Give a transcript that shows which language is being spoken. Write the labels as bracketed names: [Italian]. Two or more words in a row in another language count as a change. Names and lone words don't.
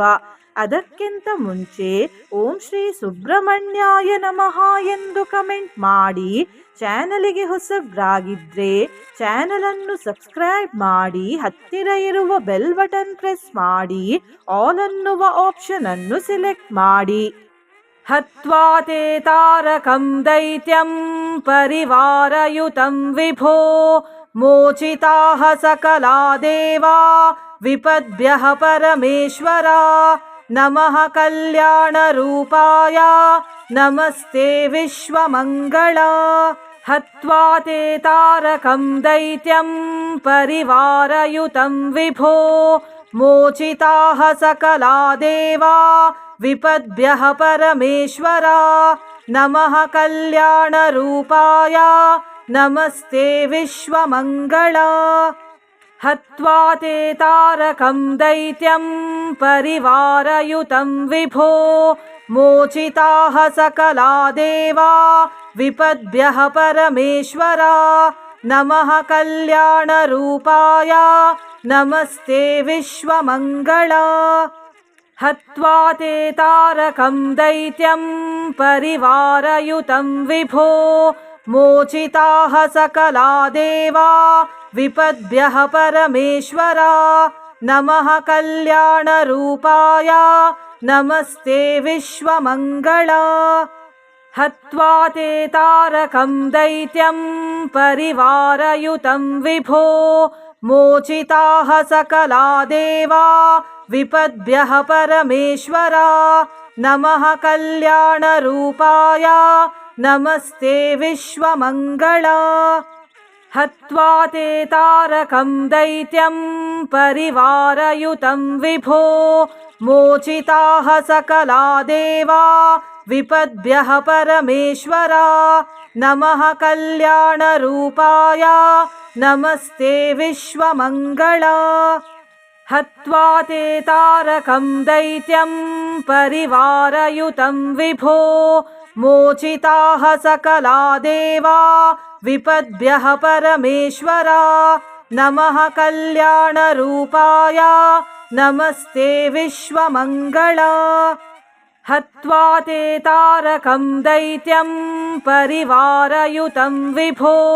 [Kannada] ಅದಕ್ಕಿಂತ ಮುಂಚೆ [Sanskrit] ॐ श्री सुब्रह्मण्याय नमः [Kannada] ಎಂದು ಕಮೆಂಟ್ ಮಾಡಿ. ಚಾನಲಿಗೆ ಹೊಸಬ್ರಾಗಿದ್ರೆ ಚಾನಲನ್ನು ಸಬ್ಸ್ಕ್ರೈಬ್ ಮಾಡಿ, ಹತ್ತಿರ ಇರುವ [English] bell button press [Kannada] ಮಾಡಿ, ಆಲ್ ಅನ್ನುವ ಆಪ್ಷನ್ ಅನ್ನು ಸೆಲೆಕ್ಟ್ ಮಾಡಿ. [Sanskrit] हत्वा ते तारकं दैत्यं परिवारयुतं विभो मोचिताः सकला देवा विपद्भ्यः परमेश्वर नमः कल्याण रूपाय नमस्ते विश्वमंगल. हत्वा ते तारकं दैत्यं परिवारयुतं विभो मोचिताः सकला देवा विपद्भ्यः परमेश्वर नमः कल्याण रूपाय नमस्ते विश्वमंगल. हत्वा ते तारकं दैत्यं परिवारयुतं विभो मोचिताः सकला देवा विपद्भ्यः परमेश्वर नमः कल्याण रूपाय नमस्ते विश्वमंगल. हत्वा ते तारकं दैत्यं परिवारयुतं विभो मोचिताः सकला देवा विपद्भ्यः परमेश्वर नमः कल्याण रूपाय नमस्ते विश्वमंगल. हत्वा ते तारकं दैत्यं परिवारयुतं विभो मोचिताः सकला देवा विपद्भ्यः परमेश्वर नमः कल्याण रूपाय नमस्ते विश्वमंगल. हत्वा ते तारकं दैत्यं परिवारयुतं विभो मोचिताः सकला देवा विपद्भ्यः परमेश्वर नमः कल्याण रूपाय नमस्ते विश्वमंगल. हत्वा ते तारकं दैत्यं परिवारयुतं विभो मोचिताः सकला देवा विपद्भ्यः परमेश्वरा नमः कल्याणरूपाय नमस्ते विश्वमङ्गला हत्वा ते तारकं दैत्यं परिवारयुतं विभो